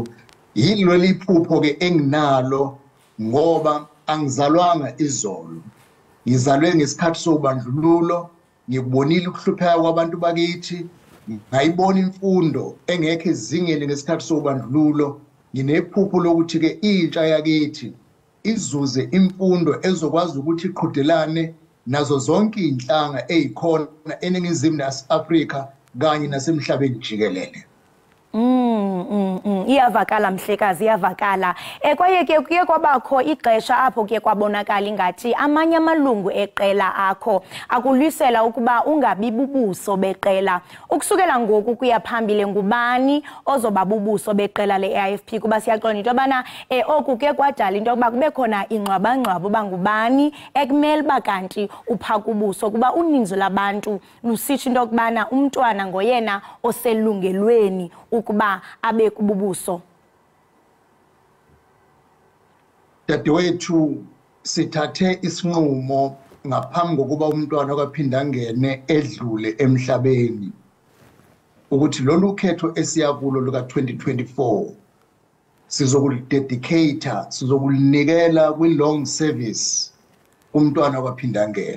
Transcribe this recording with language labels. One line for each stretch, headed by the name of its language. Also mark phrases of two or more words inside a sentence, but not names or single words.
Zulu: Yilo liphupho ke enginalo ngoba angizalwanga izolo, ngizalwe ngesikhathi sobandlululo, ngikubonile ukuhlupheka kwabantu bakithi, ngayibona imfundo engekho ezingeni ngesikhathi sobandlululo. Nginephupho lokuthi ke intsha yakithi izuze imfundo ezokwazi ukuthi iqhudelane nazo zonke inhlanga ezikhona eningizimu neAfrika kanye nasemhlabeni jikelele.
Xhosa: Iyavakala mhlekazi, iyavakala. Kwaye ke kuye kwabakho ixesha apho ke kwabonakala ingathi amanye amalungu eqela akho akulwisela ukuba ungabi bubuso beqela. Ukusukela ngoku kuya phambili ngubani ozoba bubuso beqela le-AFP kuba siyaqonda into yobana oku ke kwadala into yokuba kube khona ingxwabangxwaba uba ngubani ekumele uba kanti upha kubuso kuba uninzi labantu lusitsho into yokubana umntwana ngoyena oselungelweni ukuba abe kububuso.
Zulu: Dadewethu sithathe isinqumo ngaphambi kokuba umntwana kwaphinda ngene edlule emhlabeni ukuthi lolu khetho esiyakulo luka 2024 sizokulidedicate, sizokulinikela kwi-
English: long service
Zulu: umntwana kwaphinda ngene.